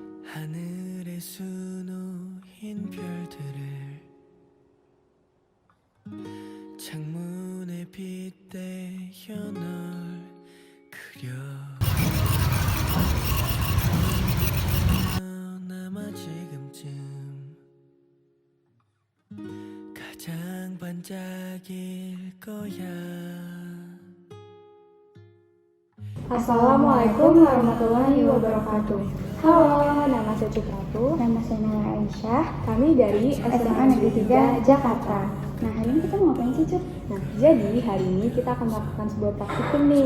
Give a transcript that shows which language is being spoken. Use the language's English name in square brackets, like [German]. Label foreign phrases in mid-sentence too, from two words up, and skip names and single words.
[Korean] 하늘에 수놓인 별들을 창문에 빗대어 널 그려 아마 지금쯤 가장 반짝일 거야. [Arabic] السلام عليكم ورحمة الله وبركاته. [Indonesian] Halo, nama saya Cipratu. Nama saya Nala Aisyah. Kami dari SMA Negeri 3 Jakarta. Nah, hari ini kita mau ngapain sih, Cuk? Nah, jadi hari ini kita akan melakukan sebuah praktikum nih.